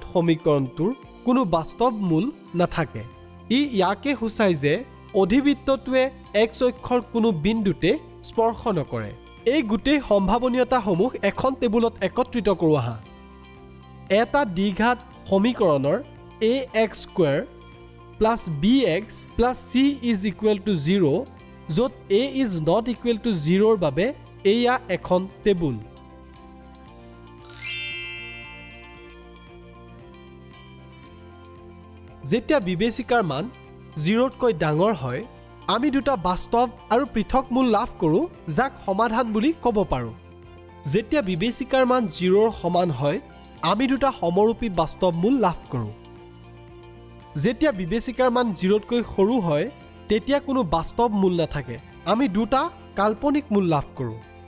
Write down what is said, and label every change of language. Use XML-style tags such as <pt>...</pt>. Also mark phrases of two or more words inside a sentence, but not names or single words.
<as>সমীকৰণটোৰ কোনো বাস্তৱ মূল নাথাকে ই ইয়াকে সূচায় যে অধিবৃত্তটোৱে x অক্ষৰ কোনো বিন্দুতে স্পৰ্শ নকৰে এই গোটেই সম্ভাৱনীয়তাসমূহ এখন টেবুলত একত্ৰিত কৰোঁ আহা এটা দ্বিঘাত সমীকৰণৰ</as> <en>ax² plus bx plus c is equal to 0</en> <as>য'ত</as> <en>a is not equal to 0</en> <as>ৰ বাবে এয়া এখন টেবুল যেতিয়া বিবেচিকাৰ মান 0তকৈ ডাঙৰ হয় আমি দুটা বাস্তৱ আৰু পৃথক মূল লাভ কৰোঁ যাক সমাধান বুলি ক'ব পাৰোঁ যেতিয়া বিবেচিকাৰ মান 0ৰ সমান হয় আমি দুটা সমৰূপী বাস্তৱ মূল লাভ কৰোঁ যেতিয়া বিবেচিকাৰ মান 0তকৈ সৰু হয় তেতিয়া কোনো বাস্তৱ মূল নাথাকে আমি দুটা কাল্পনিক মূল লাভ কৰোঁ</as>